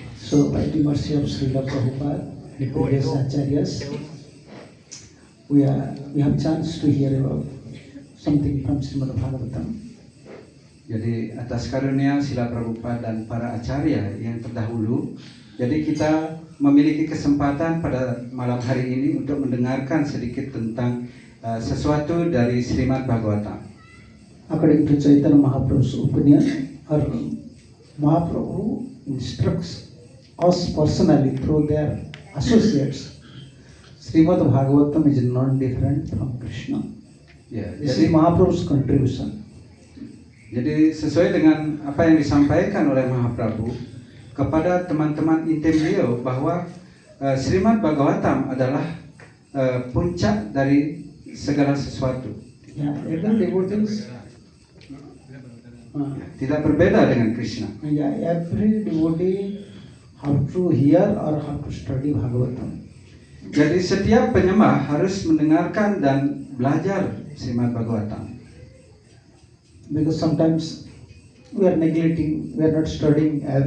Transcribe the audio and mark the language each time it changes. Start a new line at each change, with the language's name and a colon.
English: So, by the mercy of Srila Prabhupada, the previous acharyas, we have chance to hear about something from Srimad Bhagavatam.
Indonesian: Jadi atas karunia Srila Prabhupada dan para acarya yang terdahulu, jadi kita memiliki kesempatan pada malam hari ini untuk mendengarkan sedikit tentang sesuatu dari Srimad Bhagavatam.
English: According to Chaitanya Mahaprabhu's opinion, or Mahaprabhu instructs us personally through their associates. Srimad Bhagavatam is not different from Krishna.
Indonesian: Ya,
English: This is Mahaprabhu's contribution.
Indonesian: Jadi sesuai dengan apa yang disampaikan oleh Mahaprabhu kepada teman-teman intim beliau bahwa Srimad Bhagavatam adalah puncak dari segala sesuatu.
English: Yeah, even devotees.
Indonesian: Tidak berbeda dengan Krishna.
English: Yeah, every devotee have to hear or have to study Bhagavatam.
Indonesian: Jadi setiap penyembah harus mendengarkan dan belajar Srimad Bhagavatam.
English: Because sometimes we are neglecting, we are not studying.